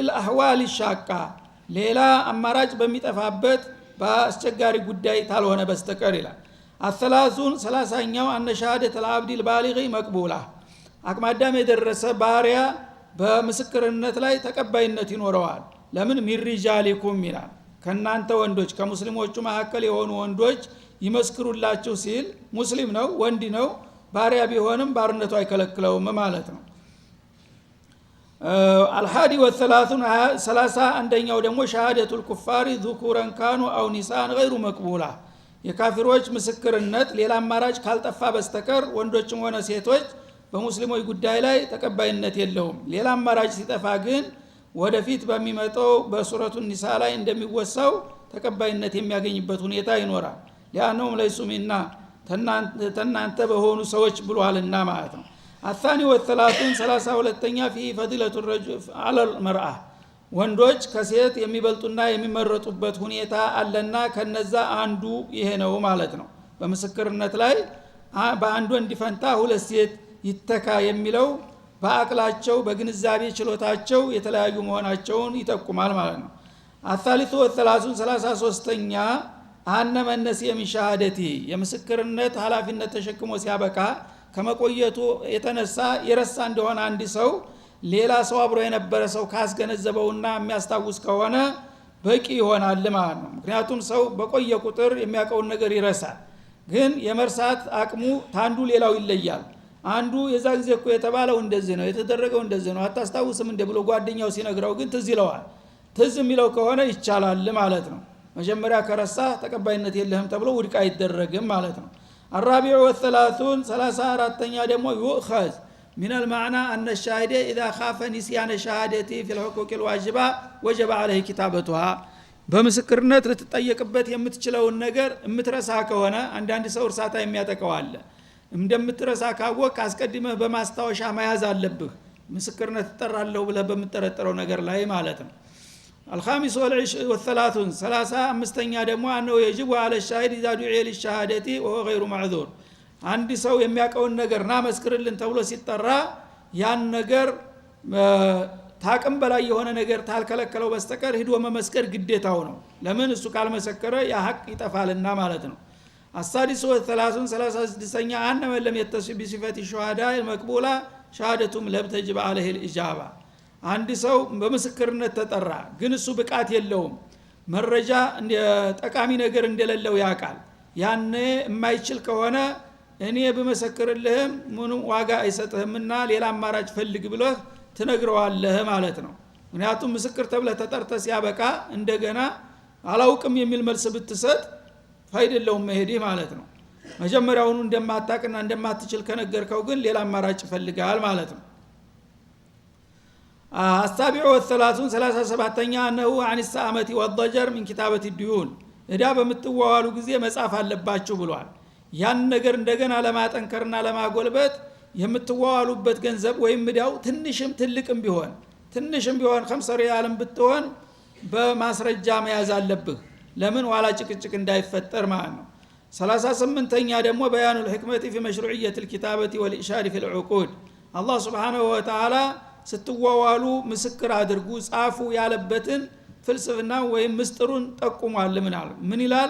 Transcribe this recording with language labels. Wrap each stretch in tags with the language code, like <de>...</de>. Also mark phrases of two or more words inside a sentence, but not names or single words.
<ar>أحوال شاقة</ar> <am>ሌላ አማራጭ በሚጠፋበት በአስቸጋሪ ጉዳይ ታልሆነ በስተቀር ይላል። አሰላሱን 30ኛው</am> <ar>أن شهادة العبد البالغ مقبولة</ar> <am>አቅማዳም የደረሰ ባሪያ በምስክርነት ላይ ተቀባይነት ይኖረዋል። ለምን ሚርጃሊኩም ይላል ከናንተ ወንዶች ከሙስሊሞቹ መካከል የሆኑ ወንዶች ይመስክሩላችሁ ሲል ሙስሊም ነው ወንድ ነው ባሪያ ቢሆንም ባርነቱ አይከለክለውም ማለት ነው።</am> <ar>الحادي والثلاثون 31ኛው ደግሞ شهادة الكفار ذكورا كانوا أو نساء غير مقبولة</ar> <am>የካፊሮች ምስክርነት ሌላ አማራጭ ካልጠፋ በስተቀር ወንዶችም ሆነ ሴቶች በሙስሊሞች ጉዳይ ላይ ተቀባይነት የለውም። ሌላ አማራጭ ሲጠፋ ግን ወደፊት በሚመጣው በሱረቱ ኒሳ ላይ እንደሚወሳው ተቀባይነት የሚያገኝበት ሁኔታ ይኖራል። ያነውም ለይሱ ሚና ተናንተ በሆኑ ሰዎች ብሏልና ማለት ነው።</am> <ar>الثاني والثلاثون</ar> <am>32ኛ</am> <ar>في فضيلة الرجل على المرأة</ar> <am>ወንዶች ከሴት የሚበልጡና የሚመረጡበት ሁኔታ አለና ከነዛ አንዱ ይሄ ነው ማለት ነው። በምስክርነት ላይ በአንዱ እንዲፈንታ ሁለት ሴት ይተካ የሚለው በአቅላቸው በግንዛቤ ችሎታቸው የተለያዩ መሆናቸውን ይጠቁማል ማለት ነው።</am> <ar>الثالث والثلاثون</ar> <am>33ኛ</am> <ar>أن من نسي من شهادته</ar> <am>የምስክርነት ኃላፊነት ተሸክሞ ሲያበቃ ከመቆየቱ የተነሳ የረሳ እንደሆነ አንድ ሰው ሌላ ሰው አብሮ የነበረ ሰው ካስገነዘበውና የሚያስታውስ ከሆነ በቂ ይሆናል ማለት ነው። ምክንያቱም ሰው በቆየ ቁጥር የሚያውቀውን ነገር ይረሳል። ግን የመርሳት አቅሙ ታንዱ ሌላው ይለያል። አንዱ የዛ ጊዜ እኮ የተባለው እንደዚህ ነው የተደረገው እንደዚህ ነው አታስታውስም እንደ ብሎ ጓደኛው ሲነግረው ግን ትዝ ይለዋል። ትዝ የሚለው ከሆነ ይቻላል ማለት ነው። መጀመሪያ ከረሳ ተቀባይነት የለህም ተብሎ ውድቅ አይደረግም ማለት ነው።</am> <ar>الرابع والثلاثون 34ኛ ደግሞ يؤخذ من المعنى أن الشاهد إذا خاف نسيان شهادته في الحقوق الواجبة وجب عليه كتابتها</ar> <am>በምስክርነት ልትጠየቅበት የምትችለውን ነገር የምትረሳ ከሆነ አንዳንድ ሰው እርሳታ የሚያጠቃው አለ። እንደምትረሳ ካወቅ አስቀድመህ በማስታወሻ መያዝ አለብህ ምስክርነት ተጠራለሁ ብለህ በመጠረጠረው ነገር ላይ ማለት ነው።</am> <ar>الخامس والثلاثون</ar> <am>35ኛ ደግሞ</am> <ar>أنه يجب على الشاهد إذا دعي للشهادة وهو غير معذور</ar> <am>አንድ ሰው የሚያውቀውን ነገር ና መስክርልን ተብሎ ሲጠራ ያን ነገር ታቅም በላይ የሆነ ነገር ታልከለከለው በስተቀር ሄዶ መመስከር ግዴታው ነው። ለምን እሱ ካልመሰከረ ያ ሐቅ ይጠፋልና ማለት ነው።</am> <ar>السادس والثلاثون</ar> <am>36ኛ</am> <ar>أن من لم يتصف بصفة الشهداء المقبولة شهادتهم لم تجب عليه الإجابة</ar> <am>አንድ ሰው በምስክርነት ተጠራ ግን እሱ ብቃት የለውም መረጃ ጠቃሚ ነገር እንደሌለው ያውቃል። ያኔ የማይችል ከሆነ እኔ በመሰክርልህም ምንም ዋጋ አይሰጥህምና ሌላ አማራጭ ፈልግ ብለህ ትነግረዋለህ ማለት ነው። ምክንያቱም ምስክር ተብለህ ተጠርተህ ሲያበቃ እንደገና አላውቅም የሚል መልስ ብትሰጥ ፋይደለውም መሄድ ማለት ነው። መጀመሪያውኑ እንደማታቅና እንደማትችል ከነገርከው ግን ሌላ አማራጭ ይፈልጋል ማለት ነው።</am> <ar>السابع والثلاثون</ar> <am>37ኛ ነው</am> <ar>عن السامة والضجر من كتابة الديون</ar> <am>እዳ በምትዋዋሉ ጊዜ መጻፍ አለባችሁ ብሏል። ያን ነገር እንደገና ለማጠንከርና ለማጎልበት የምትዋዋሉበት ገንዘብ ወይም እዳው ትንሽም ትልቅም ቢሆን 5 ሪያልም ብትሆን በማስረጃ መያዝ አለብህ። ለምን ዋላ ጭቅጭቅ እንዳይፈጠር ማለት ነው። 38ኛ ደግሞ</am> <ar>بيان الحكمة في مشروعية الكتابة والإشارة في العقود</ar> <am>አላህ</am> <ar>سبحانه وتعالى</ar> <am>ስትዋዋሉ ምስክር አድርጉ ጻፉ ያለበትን ፍልስፍና ወይም ምስጥሩን ጠቁሟል። ምን ይላል?</am>